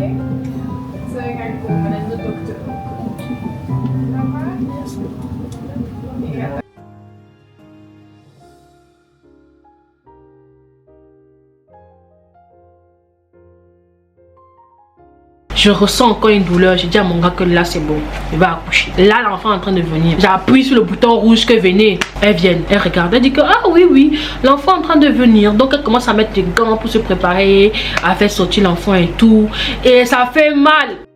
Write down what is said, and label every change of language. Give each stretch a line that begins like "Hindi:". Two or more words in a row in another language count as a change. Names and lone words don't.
Dutch: Zo gaan komen en de dokter ook. Mama? Ja.
French: Je ressens encore une douleur. J'ai dit à mon gars que là c'est bon, il va accoucher. Là l'enfant est en train de venir. J'appuie sur le bouton rouge que venez. Elle vient, elle regarde, elle dit que ah oui, l'enfant est en train de venir. Donc elle commence à mettre des gants pour se préparer, à faire sortir l'enfant et tout. Et ça fait mal.